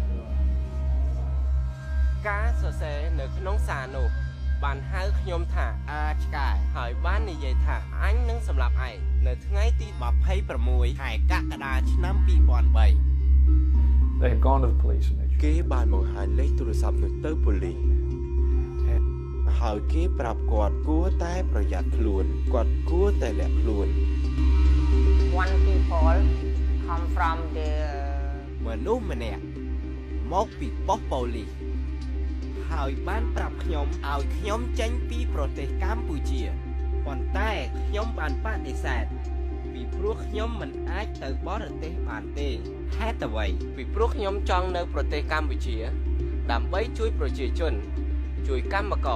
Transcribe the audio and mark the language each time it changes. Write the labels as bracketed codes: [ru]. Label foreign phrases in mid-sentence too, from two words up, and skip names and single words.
[km] ការសរសេរនៅក្នុងសារនោះបានហៅខ្ញុំថាអាចឆ្កែហើយបាននិយាយថាអញនឹងសម្លាប់ឯងនៅថ្ងៃទី 26 ខែកក្កដាឆ្នាំ 2003 [en] They had gone to the police and they [km] គេបានបង្ហាញលេខទូរស័ព្ទនោះទៅប៉ូលីសហើយគេប្រាប់គាត់គួរតែប្រយ័ត្នខ្លួនគាត់គួរតែលាក់ខ្លួន [en] one people come from the [km] មនុស្សម្នាក់មកពីប៉ុស្តិ៍ប៉ូលីសហើយបានប្រាប់ខ្ញុំឲ្យខ្ញុំចេញពីប្រទេសកម្ពុជាប៉ុន្តែខ្ញុំបានបដិសេធពីព្រោះខ្ញុំមិនអាចទៅបរទេសបានទេហេតុអ្វីពីព្រោះខ្ញុំចង់នៅប្រទេសកម្ពុជាដើម្បីជួយប្រជាជនជួយកម្មករ